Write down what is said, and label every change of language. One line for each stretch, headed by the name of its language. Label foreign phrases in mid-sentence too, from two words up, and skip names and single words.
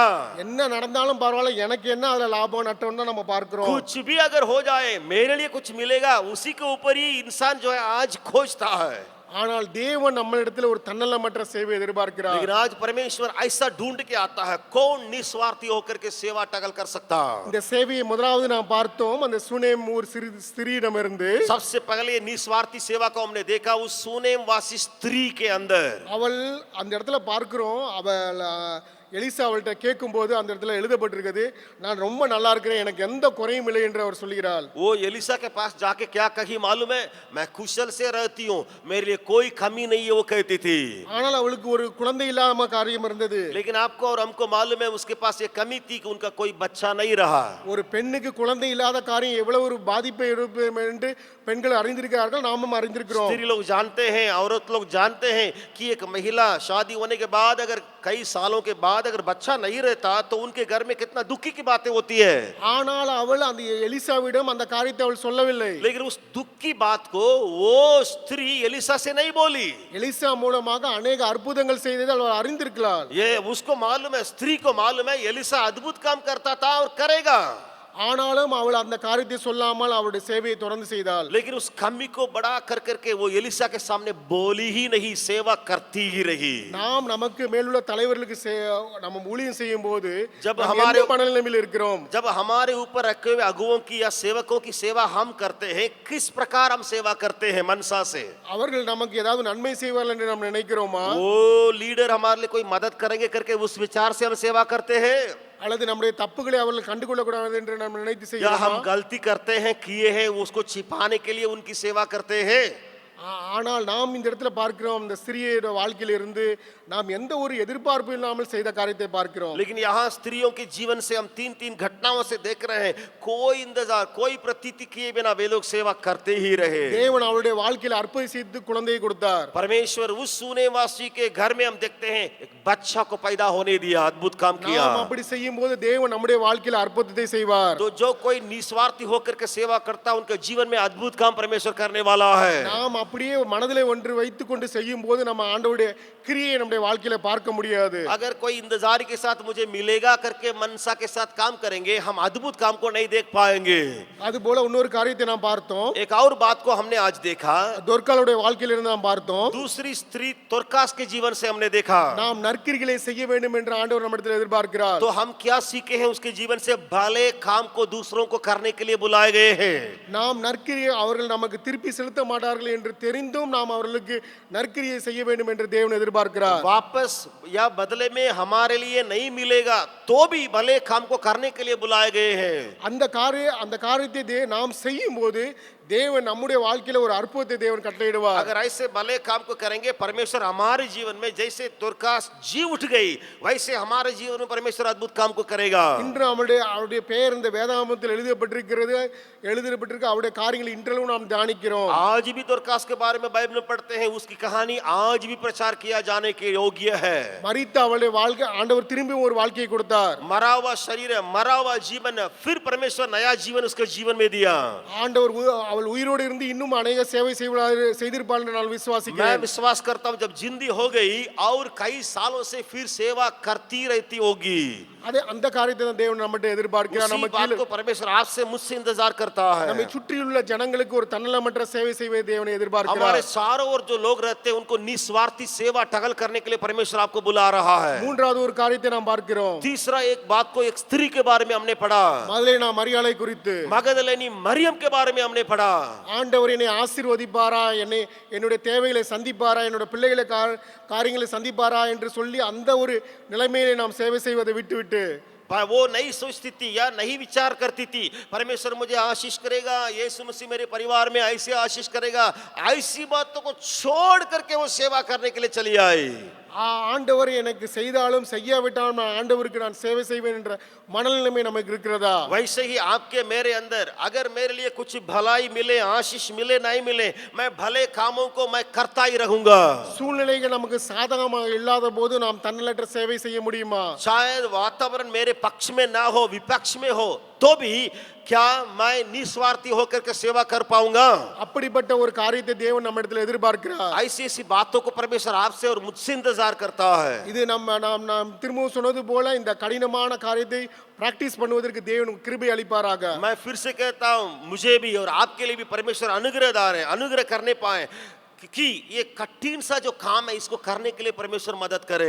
Tamil: என்ன நடந்தாலும் பரவாயில்ல, எனக்கு என்ன அதுல லாபம் நட்டம் தான் நம்ம பார்க்கிறோம்.
Hindi: कुछ भी अगर हो जाए, मेरे लिए कुछ मिलेगा, उसी के ऊपर ही इंसान जो है आज खोजता है.
Tamil: ஆனால் தேவன் நம்மளிடத்தில் ஒரு தன்னலமற்ற சேவை எதிர்பார்க்கிறார்.
Hindi: लेकिन आज परमेश्वर ऐसा ढूंढ के आता है, कौन निस्वार्थी होकर के सेवा टगल कर सकता.
Tamil: இந்த சேவையை முதலாவது நாம் பார்த்தோம், அந்த சுனேம் ஊர் ஸ்திரீயிடமிருந்து.
Hindi: सबसे पहले ये निस्वार्थी सेवा को हमने देखा उस सुनेम वासी स्त्री के अंदर.
Tamil: அவள் அந்த இடத்துல பார்க்கிறோம், அவள் எலிசா அவள்கிட்ட கேட்கும்போது அந்த இடத்துல எழுதப்பட்டிருக்கிறது, நான் ரொம்ப நல்லா இருக்கிறேன், எனக்கு எந்த குறையும் இல்லை என்று அவர் சொல்கிறாள்.
Hindi: वो एलिसा के पास जाके क्या कही मालूम है? मैं कुशल से रहती हूँ, मेरे लिए कोई कमी नहीं है, वो कहती थी.
Tamil: ஆனால் அவளுக்கு ஒரு குழந்தை இல்லாம காரியம் இருந்தது.
Hindi: लेकिन आपको और हमको मालूम है उसके पास ये कमी थी कि उनका कोई बच्चा नहीं रहा.
Tamil: ஒரு பெண்ணுக்கு குழந்தை இல்லாத காரியம் எவ்வளவு ஒரு பாதிப்பை இருக்கும் என்று பெண்கள் அறிந்திருக்கிறார்கள், நாமும் அறிந்திருக்கிறோம்.
Hindi: स्त्री लोग जानते हैं, औरत लोग जानते हैं कि एक महिला शादी होने के बाद अगर कई सालों के बाद अगर बच्चा नहीं रहता तो उनके घर में कितना दुखी की बातें होती है.
Tamil: ஆனால் அவள் அந்த எலிசாவிடம் அந்த காரியத்தை அவள் சொல்லவில்லை.
Hindi: लेकिन उस दुख की बात को वो स्त्री एलिसा से नहीं बोली.
Tamil: எலிசா மூலமாக अनेक அற்புதங்கள் செய்ததை அவள் அறிந்திருக்கிறாள்.
Hindi: ये उसको मालूम है, स्त्री को मालूम है एलिसा अद्भुत काम करता था और करेगा.
Tamil: ஆனாலும் அவள் அந்த காரியத்தை சொல்லாமல் அவளுடைய சேவையை தொடர்ந்து செய்தாள்.
Hindi: लेकिन उस कमी को बड़ा कर करके वो एलिसा के सामने बोली ही नहीं, सेवा करती ही रही.
Tamil: நாம் நமக்கு மேலுள்ள தலைவர்களுக்கு நம்ம ஊழியம் செய்யும் போது
Hindi: जब
Tamil: நாம்
Hindi: हमारे
Tamil: எந்த மனநிலையில் இருக்கிறோம்,
Hindi: जब हमारे ऊपर रखे हुए अगुओं की या सेवकों की सेवा हम करते हैं, किस प्रकार हम सेवा करते हैं मनसा से.
Tamil: அவர்கள் நமக்கு ஏதாவது நன்மை செய்வார்கள் என்று நாம் நினைக்கிறோமா,
Hindi: वो लीडर हमारे लिए कोई मदद करेंगे करके उस विचार से हम सेवा करते हैं,
Tamil: அல்லது நம்முடைய தப்புகளை அவர்கள் கண்டுகொள்ள கூடாது என்று நாம் நினைத்து
Hindi: या
Tamil: செய்கிறோமா?
Hindi: हम गलती करते हैं, किए हैं, उसको छिपाने के लिए उनकी सेवा करते हैं.
Tamil: ஆனால் நாம் இந்த இடத்துல பார்க்கிறோம், இந்த ஸ்திரியோட வாழ்க்கையில இருந்து நாம் எந்த ஒரு எதிர்பார்ப்பு இல்லாமல் செய்த காரியத்தை பார்க்கிறோம்.
Hindi: लेकिन यहाँ स्त्रियों के जीवन से हम तीन तीन घटनाओं से देख रहे हैं, कोई इंतजार, कोई प्रतीति किए बिना वे लोग सेवा करते ही रहे.
Tamil: தேவன் அவருடைய வாழ்க்கையில அற்புதம் செய்து குழந்தையை கொடுத்தார்.
Hindi: परमेश्वर उस सुनेवासी के घर में हम देखते हैं एक बच्चा को पैदा होने दिया, अद्भुत काम किया.
Tamil: நாம் அப்படி செய்யும் போது தேவன் நம்முடைய வாழ்க்கையில அற்புதத்தை செய்வார்.
Hindi: तो जो कोई निस्वार्थी होकर के सेवा करता है उनके जीवन में अद्भुत काम परमेश्वर करने वाला है.
Tamil: நாம் அப்படியே மனதிலே ஒன்று வைத்துக் கொண்டு செய்யும் போது நம்ம ஆண்டவருடைய கிரியை நம்முடைய வாழ்க்கையில பார்க்க முடியாது.
Hindi: अगर कोई इंतजार के साथ मुझे मिलेगा करके मनसा के साथ काम करेंगे, हम अद्भुत काम को नहीं देख पाएंगे.
Tamil: அது போல இன்னொரு காரியத்தை நாம் பார்த்தோம்,
Hindi: एक और बात को हमने आज देखा,
Tamil: தொர்க்காளுடைய வாழ்க்கையில இருந்து நாம் பார்த்தோம்.
Hindi: दूसरी स्त्री तोरकास के जीवन से हमने देखा.
Tamil: நாம் நற்கிரிகளை செய்ய வேண்டும் என்று ஆண்டவர் நம்மிடத்தில் எதிர்பார்க்கிறார்.
Hindi: तो हम क्या सीखे हैं उसके जीवन से? भले काम को दूसरों को करने के लिए बुलाए गए हैं.
Tamil: நாம் நற்கிரியை அவர்கள் நமக்கு திருப்பி செலுத்த மாட்டார்கள் என்று தெரிந்தும் நாம் அவர்களுக்கு நற்கிரியை செய்ய வேண்டும் என்று தேவன் எதிர்பார்க்கிறார்.
Hindi: वापस या बदले में हमारे लिए नहीं मिलेगा तो भी भले काम को करने के लिए बुलाए गए हैं.
Tamil: அந்த காரியத்தை நாம் செய்யும் போது தேவன் நம்முடைய வாழ்க்கையில ஒரு அற்புதத்தை தேவன் கட்டளையிடுவார்.
Hindi: अगर ऐसे भले काम को करेंगे, परमेश्वर हमारे जीवन में जैसे तुरकास जी उठ गई वैसे हमारे जीवन में परमेश्वर अद्भुत काम को करेगा.
Tamil: இன்று அவருடைய பெயர் இந்த வேதாகமத்தில் எழுதப்பட்டிருக்க அவருடைய காரியங்களை இன்றளவும் நாம் தியானிக்கிறோம்.
Hindi: आज भी तुरकास के बारे में बाइबल में पढ़ते हैं, उसकी कहानी आज भी प्रचार किया जाने की योग्य है।
Tamil: மரித்த அவளுடைய வாழ்க்கை ஆண்டவர் திரும்பியும் ஒரு வாழ்க்கையை கொடுத்தார்.
Hindi: मरा हुआ शरीर है, मरा हुआ जीवन है, फिर परमेश्वर नया जीवन उसके जीवन में दिया।
Tamil: ஆண்டவர் அவள் உயிரோடு இருந்து இன்னும் அநேக சேவை செய்திருப்பாள் என்று நான்
Hindi: मैं
Tamil: விசுவாசிக்கிறேன்.
Hindi: विश्वास करता हूँ जब जिंदगी हो गई और कई सालों से फिर सेवा करती रहती होगी।
Tamil: அதே அந்த காரியத்தை தான் தேவன் நம்மகிட்ட எதிர்பார்க்கிறார்.
Hindi: उसी
Tamil: நம்ம
Hindi: बात को परमेश्वर आपसे मुझसे इंतजार करता
Tamil: நம்மை
Hindi: है।
Tamil: சுற்றியுள்ள ஜனங்களுக்கு ஒரு தன்னலமற்ற சேவை செய்வதை தேவன்
Hindi: हमारे
Tamil: எதிர்பார்க்கிறார்.
Hindi: चारों ओर जो लोग रहते हैं उनको निस्वार्थी सेवा टहल करने के लिए परमेश्वर आपको बुला रहा है।
Tamil: மூன்றாவது ஒரு காரியத்தை நாம் பார்க்கிறோம்.
Hindi: तीसरा एक बात को एक स्त्री के बारे में हमने पढ़ा,
Tamil: முதல்ல நாம் மரியாளை குறித்து
Hindi: मगदलेनी मरियम के बारे में हमने पढ़ा।
Tamil: ஆண்டவர் என்னை ஆசீர்வதிப்பாரா, என்னுடைய தேவைகளை சந்திப்பாரா, என்னுடைய பிள்ளைகளை காரியங்களை சந்திப்பாரா என்று சொல்லி அந்த ஒரு நிலைமையிலே நாம் சேவை செய்வதை விட்டுவிட்டு
Hindi: वो नहीं सोचती थी या नहीं विचार करती थी परमेश्वर मुझे आशीष करेगा, यीशु मसीह मेरे परिवार में ऐसे आशीष करेगा, ऐसी बातों को छोड़ करके वो सेवा करने के लिए चली आई।
Tamil: ஆண்டவர் எனக்கு செய்தாலும் செய்யாவிட்டாலும் ஆண்டவருக்கு நான் சேவை செய்வேன் என்ற மனநிலைமை நமக்கு இருக்கிறதா?
Hindi: वैसे ही आपके मेरे अंदर अगर मेरे लिए कुछ भलाई मिले, आशीष मिले, नहीं मिले, मैं भले कामों को मैं करता ही रहूंगा।
Tamil: சூழ்நிலைகள் நமக்கு சாதகமாக இல்லாத போது நாம் தன்னலற்ற சேவை செய்ய முடியுமா?
Hindi: शायद वातावरण मेरे पक्ष में ना हो, विपक्ष में हो, तो भी क्या मैं निस्वार्थी होकर के सेवा कर पाऊंगा?
Tamil: அப்படிப்பட்ட ஒரு காரியத்தை தேவன் நம்மிடத்தில் எதிர்பார்க்கிறார்.
Hindi: ऐसी ऐसी बातों को परमेश्वर आपसे और मुझसे इंतजार करता है।
Tamil: இது நாம் திரும்பவும் சொன்னது போல இந்த கடினமான காரியத்தை பிராக்டிஸ் பண்ணுவதற்கு தேவன் கிருபை அளிப்பாராக.
Hindi: मैं फिर से कहता हूं, मुझे भी और आपके लिए भी परमेश्वर अनुग्रहदार है, अनुग्रह करने पाए कि ये कठिन सा जो काम है इसको करने के लिए परमेश्वर मदद करे।